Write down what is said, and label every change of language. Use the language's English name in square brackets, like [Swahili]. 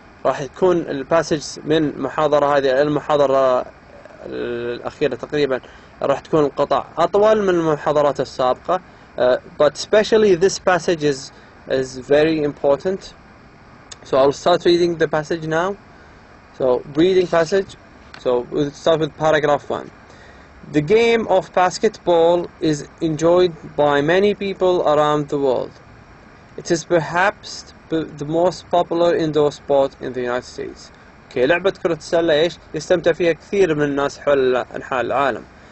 [Arabic] راح يكون الباسج من المحاضرة هذه إلى المحاضرة الأخيرة تقريبا راح تكون القطع أطول من المحاضرات السابقة. [English] But especially this passage is very important. So I'll start reading the passage now. So reading passage. So we'll start with paragraph 1. The game of basketball is enjoyed by many people around the world. It is perhaps the most popular indoor sport in the United States. [Arabic] Okay, لعبة كرة السلة إيش يستمتع فيها كثير من الناس حول أنحاء العالم.